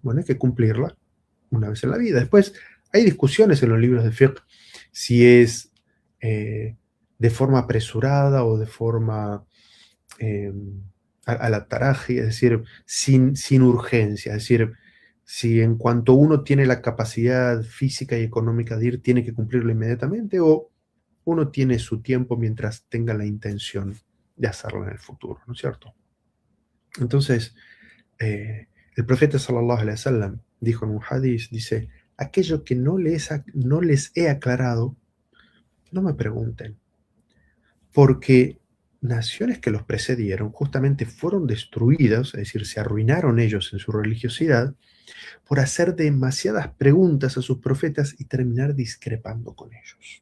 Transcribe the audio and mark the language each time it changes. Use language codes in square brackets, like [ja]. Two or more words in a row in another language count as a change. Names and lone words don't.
[es] Bueno, hay que cumplirla una vez en la vida. Después, hay discusiones en los libros de fiqh si es de forma apresurada o de forma eh, a la taraji, es decir, sin urgencia, es decir, si en cuanto uno tiene la capacidad física y económica de ir, tiene que cumplirlo inmediatamente o uno tiene su tiempo mientras tenga la intención de hacerlo en el futuro, ¿no es cierto? Entonces, el profeta [ar] صلى الله عليه وسلم [es] dijo en un hadith, dice, aquello que no les he aclarado, no me pregunten, porque naciones que los precedieron justamente fueron destruidas, es decir, se arruinaron ellos en su religiosidad, por hacer demasiadas preguntas a sus profetas y terminar discrepando con ellos.